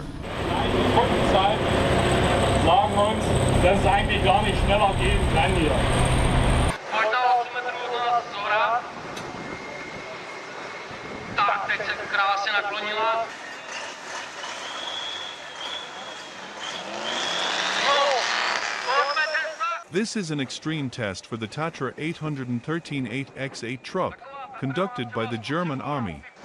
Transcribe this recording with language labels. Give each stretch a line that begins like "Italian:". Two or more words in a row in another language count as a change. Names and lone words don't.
German: Die Kundenzeit sagen uns, dass es eigentlich gar nicht schneller gehen kann hier.
Czech: Tak, teď se krásně naklonila.
English: This is an extreme test for the Tatra 813 8x8 truck, conducted by the German Army.